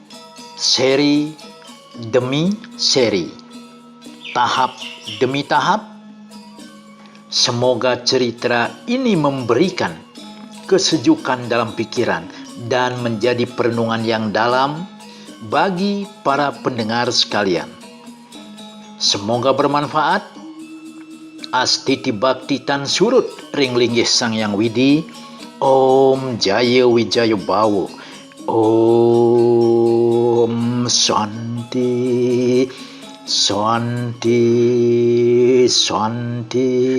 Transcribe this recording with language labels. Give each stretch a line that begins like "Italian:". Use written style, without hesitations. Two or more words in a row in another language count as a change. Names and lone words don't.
Indonesian: seri demi seri, tahap demi tahap, Semoga cerita ini memberikan kesejukan dalam pikiran dan menjadi perenungan yang dalam bagi para pendengar sekalian. Semoga bermanfaat.
Balinese: Astiti Bhakti Tan Surut Ring Linggih Sang Yang Widi.
Sanskrit: Om Jaya Wijaya Bawo. Om Shanti Shanti, Shanti.